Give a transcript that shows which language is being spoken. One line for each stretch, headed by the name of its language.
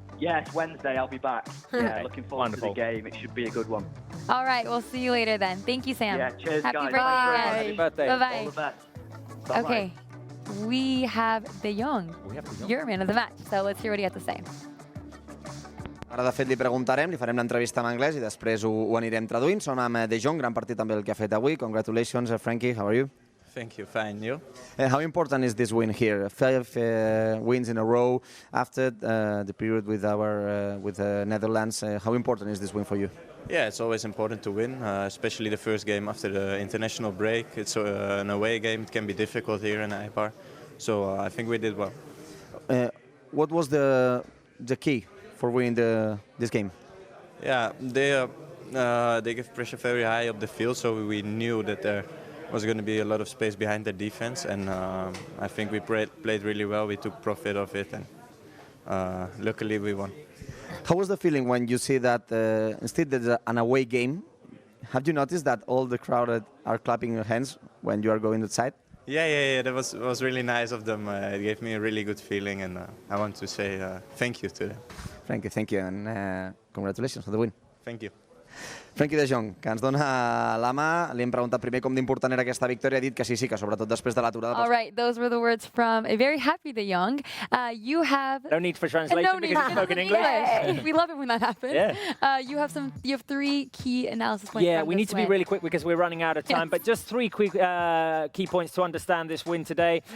English: Yes, Wednesday I'll be back. Yeah, looking forward to the game. It should be a good one. All right, we'll see you later then. Thank you, Sam. Yeah, cheers, happy guys. Birthday again. Happy birthday. Bye-bye. All the best. Bye-bye. Okay, we have De Jong. Your man of the match. So let's hear what he had to say.
Catalan: Ara, de fet, li preguntarem, li farem l'entrevista en anglès i després ho anirem traduint. Som amb De Jong, gran partit també el que ha fet avui.
English: Congratulations, Frankie. How are you? Thank you. Fine. You? How important is this win here? 5 wins in a row after the period with the Netherlands. How important is this win for you? Yeah, it's always important to win, especially the first game after the international break. It's an away game. It can be difficult here in Eibar. So I think we did well. What was the key for winning this game? Yeah, they give pressure very high up the field, so we knew that there was going to be a lot of space behind the defense, and I think we played really well. We took profit of it, and luckily we won. How was the feeling when you see that instead there's an away game? Have you noticed that all the crowd are clapping your hands when you are going outside? Yeah. That was really nice of them. It gave me a really good feeling, and I want to say thank you to them. Thank you, and congratulations on the win. Thank you.
Catalan: Frankie de Jong, que ens dona la mà. Li hem preguntat primer com d'important era aquesta victòria. Ha dit que sí, que sobretot després de l'aturada...
English: All right, those were the words from a very happy de Jong. You have... No need for translation because he spoke in English. We love it when that happens. Yeah. You have 3 key analysis points. Yeah, we need to be really quick because we're running out of time. Yes. But just 3 quick key points to understand this win today.